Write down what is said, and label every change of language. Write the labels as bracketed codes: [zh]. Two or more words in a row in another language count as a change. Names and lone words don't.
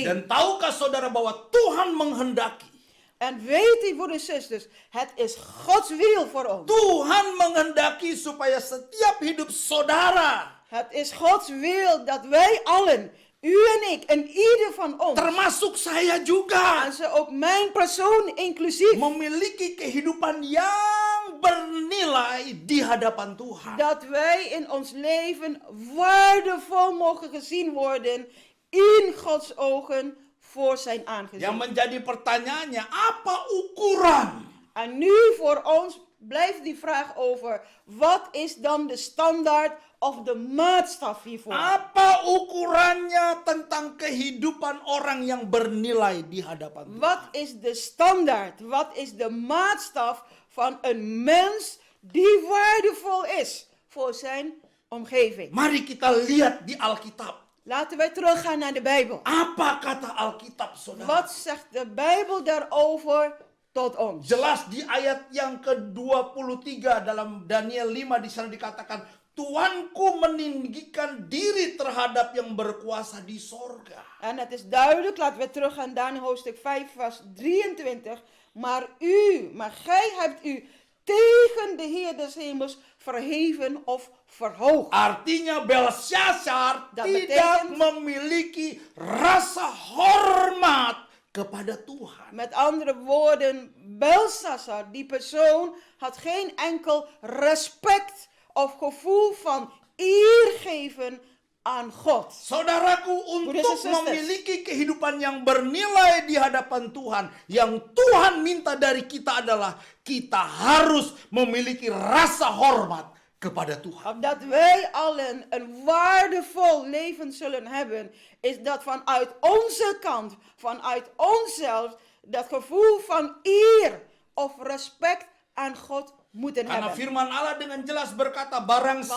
[id] Dan tahukah saudara bahwa Tuhan menghendaki? [nl] En weet u, broeders en zusters, het is Gods wil voor ons. [id] Tuhan menghendaki supaya setiap hidup saudara, [nl] Het is Gods wil dat wij allen, u en ik en ieder van ons, [id] termasuk saya juga, [nl] en zo ook mijn persoon inclusief, [id] memiliki kehidupan yang bernilai di hadapan Tuhan. [nl] dat wij in ons leven waardevol mogen gezien worden in Gods ogen voor zijn aangezicht. [id] Yang menjadi pertanyaannya, apa ukuran? [nl] En nu voor ons blijft die vraag over, wat is dan de standaard of de maatstaf hiervoor? [id] Apa ukurannya tentang kehidupan orang yang bernilai di hadapan Tuhan? [nl] Wat is de standaard? Wat is de maatstaf van een mens die waardevol is voor zijn omgeving? [id] Mari kita lihat di Alkitab. [nl] Laten wij teruggaan naar de Bijbel. [id] Apa kata Alkitab, saudara? [nl] Wat zegt de Bijbel daarover tot ons? [id] Jelas di ayat yang ke-23 dalam Daniel 5 di sana dikatakan, Tuanku meninggikan diri terhadap yang berkuasa di sorga. [nl] En het is duidelijk, laten we teruggaan naar hoofdstuk 5 vers 23. Maar gij hebt u tegen de Heer des hemels verheven of verhoogd. [id] Artinya Belshazzar [nl] Dat [id] tidak [nl] betekent- [id] memiliki rasa hormat kepada Tuhan. [nl] Met andere woorden, Belshazzar, die persoon, had geen enkel respect of gevoel van eer geven aan God. [id] Saudaraku, [nl] Broeders [id] untuk [nl] en zusters. [id] memiliki kehidupan yang bernilai di hadapan Tuhan, yang Tuhan minta dari kita adalah kita harus memiliki rasa hormat kepada Tuhan. [nl] Opdat wij allen een waardevol leven zullen hebben, is dat vanuit onze kant, vanuit onszelf, dat gevoel van eer of respect aan God moeten [id] Karena [nl] hebben. [id] firman Allah dengan jelas berkata, barang [nl] Want